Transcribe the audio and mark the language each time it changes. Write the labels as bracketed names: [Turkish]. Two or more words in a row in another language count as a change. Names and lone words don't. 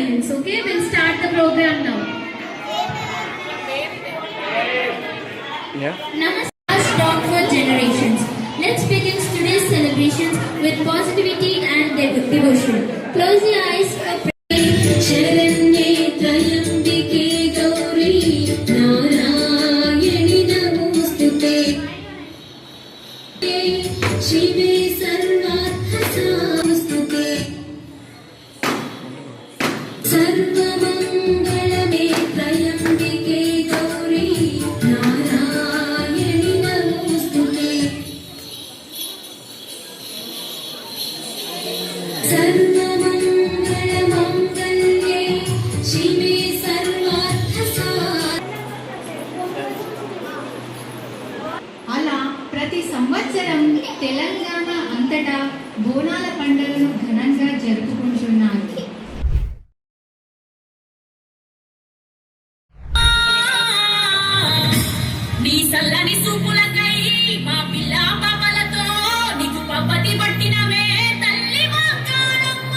[English] Okay, we'll start the program now. Yeah. Namaskar, strong for generations. Let's begin today's celebrations with positivity and devotion. Close your eyes for prayer. [Sanskrit] शरण्ये त्र्यम्बके गौरि नारायणि नमोऽस्तुते शिवे सर्वार्थ समोस्तुते सर्वमङ्गलमे त्र्यम्बके गौरि नारायणि नमोऽस्तुते सर्वमङ्गलमाङ्गले शिवे सर्वार्थ [Telugu] అలా ప్రతి సంవత్సరం తెలంగాణ అంతటా బోనాల పండుగను ఘనంగా జరుపుకుంటున్నారు. నీ సల్లని సూపులకై మా పిల్ల పాపలతో నీకు పప్పతి పట్టినవే తల్లి మా కాళమ్మ.